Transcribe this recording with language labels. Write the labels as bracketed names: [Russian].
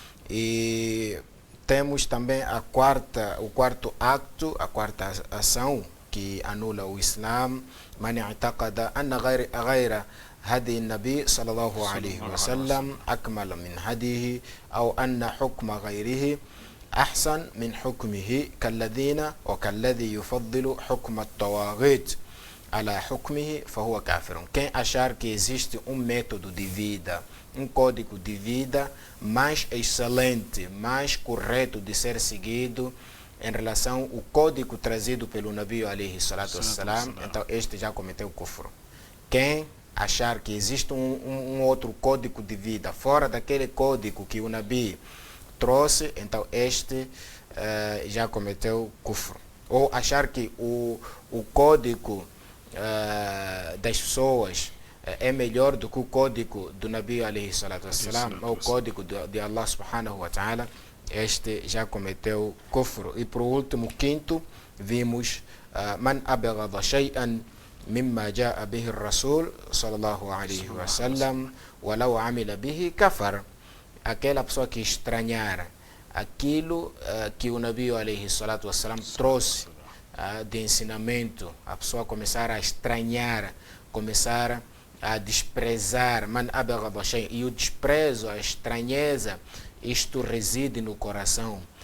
[Portuguese] E temos também o quarto acto, a quarta ação que anula o Islã. [Arabic] Man i'taqada anna ghayra هدي النبي صلى الله عليه وسلم أكمل من هديه أو أن حكم غيره أحسن من حكمه كالذي يفضل حكم الطواغيت على حكمه فهو كافر. [Portuguese] Quem achar que existe um método de vida, um código de vida mais excelente, mais correto de ser seguido em relação ao código trazido pelo Nabi alayhi salatu wassalam, então este já cometeu kufr. Quem achar que existe um outro código de vida fora daquele código que o Nabi trouxe, então este já cometeu kufr. Ou achar que o código das pessoas é melhor do que o código do Nabi alayhi salatu wassalam, ou o código de Allah subhanahu wa ta'ala, este já cometeu kufr. E por último, quinto, vimos [Arabic] man abghada shay'an مما جاء به الرسول صلى الله عليه وسلم ولو عمل به كفر. [Portuguese] Aquela pessoa que estranhar aquilo que o Nabi alayhi salatu wassalam trouxe de ensinamento, a pessoa começar a estranhar, começar a desprezar, [Arabic] man abghada shay', [Portuguese] e o desprezo, a estranheza, isto reside no coração.